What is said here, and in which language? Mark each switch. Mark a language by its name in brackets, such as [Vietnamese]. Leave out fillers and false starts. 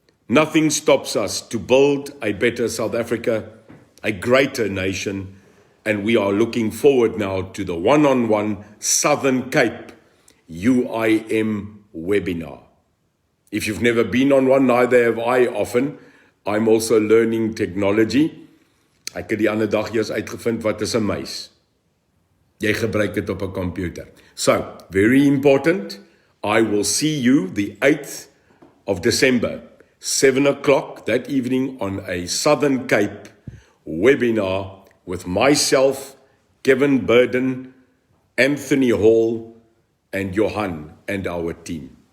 [English] Nothing stops us to build a better South Africa, a greater nation, and we are looking forward now to the one-on-one Southern Cape UIM webinar. If you've never been on one, neither have I often. I'm also learning technology. [Afrikaans] Ek het die ander dag eers uitgevind wat is 'n muis. Jy gebruik dit op 'n computer. [English] So, very important, I will see you the 8th of December, 7 o'clock that evening on a Southern Cape webinar with myself, Kevin Burden, Anthony Hall, and Johan and our team.